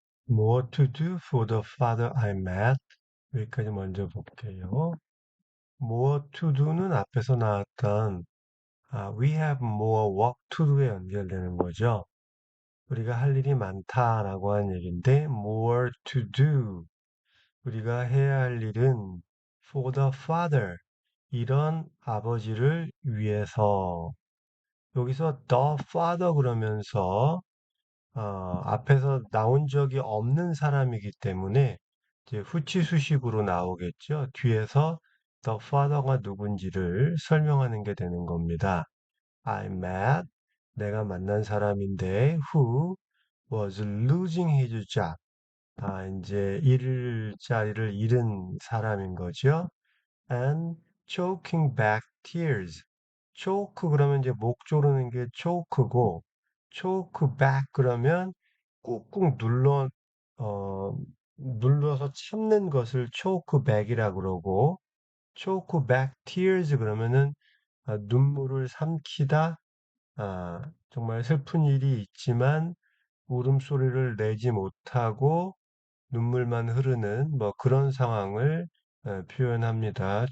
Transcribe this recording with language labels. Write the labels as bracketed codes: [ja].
[en] More to do for the father I met. [ko] 여기까지 먼저 볼게요. More to do는 앞에서 나왔던 [en] we have more work to do [ko] 에 연결되는 거죠. 우리가 할 일이 많다라고 하는 얘기인데 [en] more to do. [ko] 우리가 해야 할 일은 [en] for the father. [ko] 이런 아버지를 위해서. 여기서 the father 그러면서 앞에서 나온 적이 없는 사람이기 때문에 이제 후치수식으로 나오겠죠. 뒤에서 the father가 누군지를 설명하는 게 되는 겁니다. [en] I met, [ko] 내가 만난 사람인데, [en] who was losing his job. [ko] 이제 일자리를 잃은 사람인 거죠. [en] And choking back tears. [ko] choke 그러면 이제 목 조르는 게 choke고, choke back 그러면 꾹꾹 어, 눌러서 참는 것을 choke back이라 그러고, choke back tears 그러면은 눈물을 삼키다, 정말 슬픈 일이 있지만 울음소리를 내지 못하고 눈물만 흐르는 뭐 그런 상황을 표현합니다.